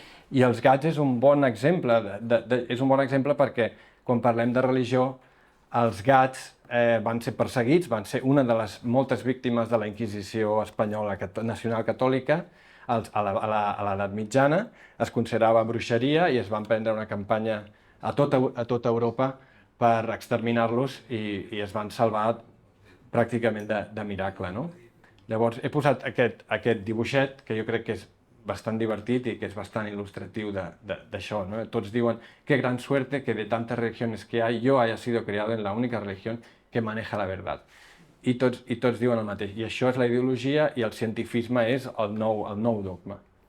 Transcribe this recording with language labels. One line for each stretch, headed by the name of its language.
Catalan: I els gats és un bon exemple, és un bon exemple perquè quan parlem de religió, els gats van ser perseguits, van ser una de les moltes víctimes de la Inquisició espanyola nacional catòlica a l'edat mitjana, es considerava bruixeria i es van prendre una campanya a tota Europa per exterminar-los i es van salvar pràcticament de miracle, no? Llavors he posat aquest dibuixet que jo crec que és bastant divertit i que és bastant il·lustratiu d'això, ¿no? Tots diuen,
Spanish: qué gran suerte que de tantas religiones que hay, yo haya sido criado en la única religión que maneja la verdad.
Catalan: I tots diuen el mateix. I això és la ideologia i el cientifisme és el nou dogma.